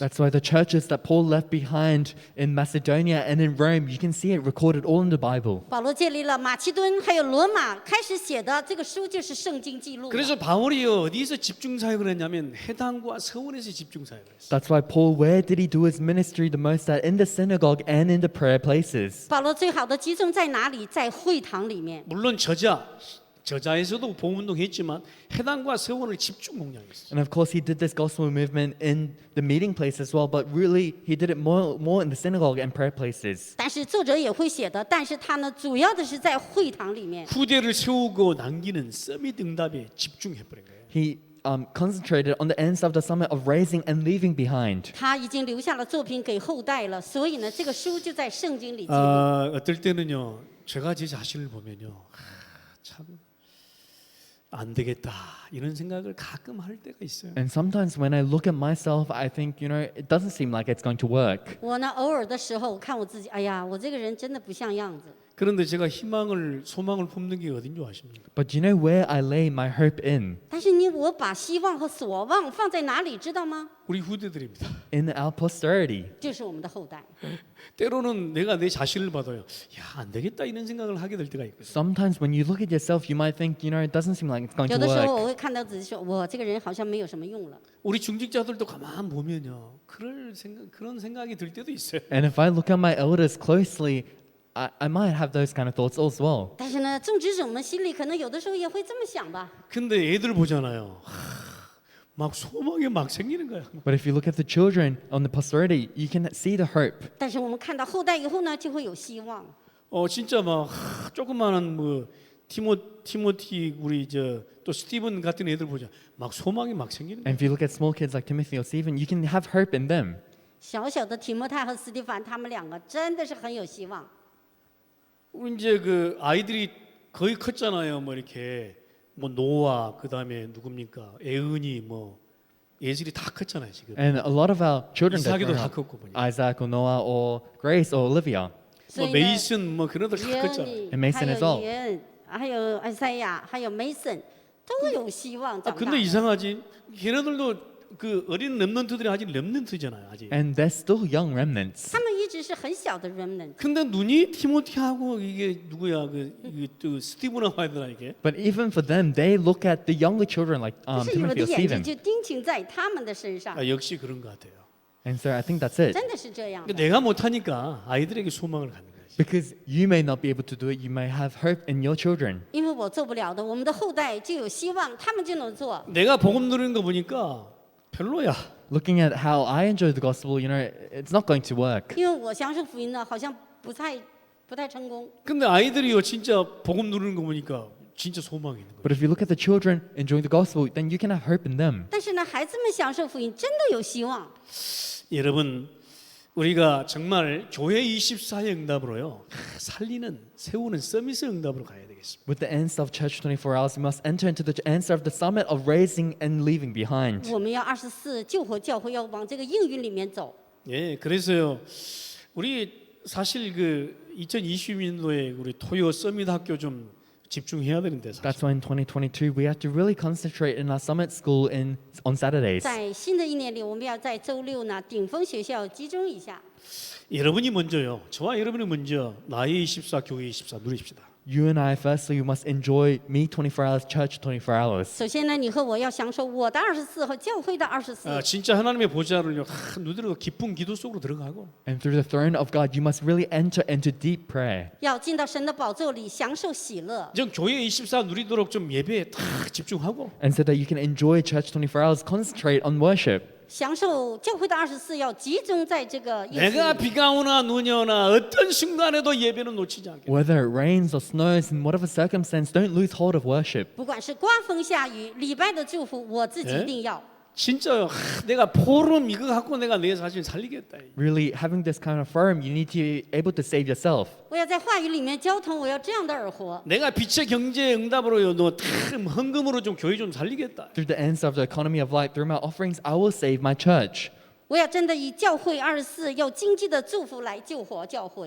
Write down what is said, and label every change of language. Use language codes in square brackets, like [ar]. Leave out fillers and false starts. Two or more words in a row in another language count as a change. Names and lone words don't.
[en] That's why the churches that Paul left behind in Macedonia and in Rome, you can see it recorded all in the Bible. [zh] 保罗建立了马其顿还有罗马，开始写的这个书就是圣经记录。 [ko] 그래서 바울이요 어디서 집중 사역을 했냐면 회당과 서원에서 집중 사역을 했어요. [en] That's why Paul, where did he do his ministry the most at? In the synagogue and in the prayer places. [zh] 保罗最好的集中在哪里？在会堂里面。 [ko] 물론 저자에서도 복음운동 했지만 회당과 서원을 집중 공략했어요. [en] And of course, he did this gospel movement in the meeting place as well, but really, he did it more in the synagogue and prayer places. [zh] 但是作者也会写的，但是他呢，主要的是在会堂里面。 [ko] 후대를 세우고 남기는 서밋 응답에 집중해버린 거예요. [en] He concentrated on the ends of the summit of raising and leaving behind. [zh] 他已经留下了作品给后代了，所以呢，这个书就在圣经里记录。 [ko] 어떨 때는요 제가 제 자신을 보면요 참 안 되겠다 이런 생각을 가끔 할 때가 있어요. [en] And sometimes when I look at myself, I think, it doesn't seem like it's going to work. [zh] 我呢，偶尔的时候看我自己，哎呀，我这个人真的不像样子。 [ko] 그런데 제가 소망을 품는 게 어딘 줄 아십니까? [en] But you know where I lay my hope in? [zh] 但是我把希望和所望放在哪里，知道吗？ [ko] 우리 후대들입니다. [en] In our posterity. [zh] 就是我们的后代。 [ko] 때로는 내가 내 자신을 봐도요. 야, 안 되겠다 이런 생각을 하게 될 때가 있거든요. [en] Sometimes when you look at yourself, you might think, it doesn't seem like it's going [zh] 有 [en] to [zh] 的时候 [en] work. [zh] 我会看到自己说，我这个人好像没有什么用了。 [ko] 우리 중직자들도 가만 보면요. 그런 생각이 들 때도 있어요. [en] And if I look at my elders closely, I might have those kind of thoughts as well. [zh] 但是呢，种植者们心里可能有的时候也会这么想吧。 [ko] 근데 애들 보잖아요. 막 소망이 막 생기는 거야. [en] But if you look at the children on the posterity, you can see the hope. [zh] 但是我们看到后代以后呢，就会有希望。 [ko] 진짜 막 조그마한 뭐 티모티 우리 또 스티븐 같은 애들 보자. 막 소망이 막 생기는 거야. [en] And if you look at small kids like Timothy or Stephen, you can have hope in them. [zh] 小小的提摩太和斯蒂凡，他们两个真的是很有希望。 [ko] 우리 이제 그 아이들이 거의 컸잖아요. 뭐 이렇게 뭐 노아 그다음에 누굽니까? 애은이 뭐 예슬이 다 컸잖아요, 지금. [en] And a lot of our children that [ko] 이삭이도 [en] grow [ko] 다 [en] up, [ko] 컸고 보니까. [en] Isaac or Noah or Grace or Olivia. [zh] 所 [ko] 뭐 [zh] 以呢， [ko] 메이슨 뭐 그런 애들 다 컸잖아요. [zh] 耶 [en] And Mason [zh] 还 [en] as [zh] 有 [en] well. [zh] 耶恩，还有埃赛亚，还有 Mason，都有希望长大。 [ko] 근데 이상하지? 걔네들도 그 어린 렘넌트들이 아직 렘넌트잖아요, 아직. [en] And they're still young remnants. [zh] 他们一直是很小的 remnant。 [ko] 근데 눈이 티모티하고 이게 누구야 그 스티브라고 해야 되나 이게. [en] But even for them, they look at the younger children like [zh] 可是你们 [en] Timothy [zh] 的 [en] or [zh] 眼睛 [en] Stephen. [zh] 就盯紧在他们的身上， [ko] 아, 역시 그런 것 같아요. [en] And so I think that's it. [zh] 真的是这样的。 [ko] 내가 못하니까 아이들에게 소망을 갖는 거지. [en] Because you may not be able to do it, you may have hope in your children. [zh] 因为我做不了的，我们的后代就有希望，他们就能做。 [ko] 내가 복음 누리는 거 보니까 별로야. [en] Looking at how I enjoy the gospel, it's not going to work. [zh] 因为我享受福音呢，好像不太成功。 [ko] 근데 아이들이요 진짜 복음 누리는 거 보니까 진짜 소망이 있는 거예요. [en] But if you look at the children enjoying the gospel, then you can have hope in them. [zh] 但是呢，孩子们享受福音真的有希望。 [ko] 여러분 우리가 정말 교회 24의 응답으로요 살리는 세우는 서밋의 응답으로 가야 되겠습니다. [en] With the answer of Church 24 Hours, we must enter into the answer of the summit of raising and leaving behind. [zh] 我们要24救活教会，要往这个应允里面走。 [ko] 예, 그래서요 우리 사실 그 2020년도에 우리 토요 서밋 학교 좀 집중해야 되는데 사실. [en] That's why in 2022 we have to really concentrate in our summit school on Saturdays. [zh] 在新的一年里，我们要在周六呢，顶峰学校集中一下。 [ko] 여러분이 먼저요. 저와 여러분이 먼저 나의 24 교회 24 누리십시다. [en] You and I, firstly, we must enjoy me 24 hours, church 24 hours. [zh] 首先呢，你和我要享受我的24和教会的24。 [ko] 진짜 하나님의 보좌를요 누리고 깊은 기도 속으로 들어가고 [en] And through the throne of God, you must really enter into deep prayer. [zh] 要进到神的宝座里，享受喜乐。 [ko] 좀 교회 24 누리도록 좀 예배에 다 집중하고 [en] And so that you can enjoy church 24 hours, concentrate on worship. [zh] 享受教会的24，要集中在这个耶稣 [ko] 내가 [zh] 里。 [ko] 비가 오나 눈이 오나 어떤 순간에도 예배는 놓치지 않게. [en] Whether it rains or snows, in whatever circumstance, don't lose hold of worship. [zh] 不管是刮风下雨，礼拜的祝福，我自己一定要。 [ko] 진짜요. 내가 포럼 이거 갖고 내가 내 자신 살리겠다. [en] Really, having this kind of forum, you need to be able to save yourself. [zh] 我要在话语里面交通，我要这样的而活。 [ko] 내가 빛의 경제 응답으로요. 너 헌금으로 좀 교회 좀 살리겠다. [en] Through the answer of the economy of light, through my offerings, I will save my church. [zh] 我要真的以教会24要经济的祝福来救活教会。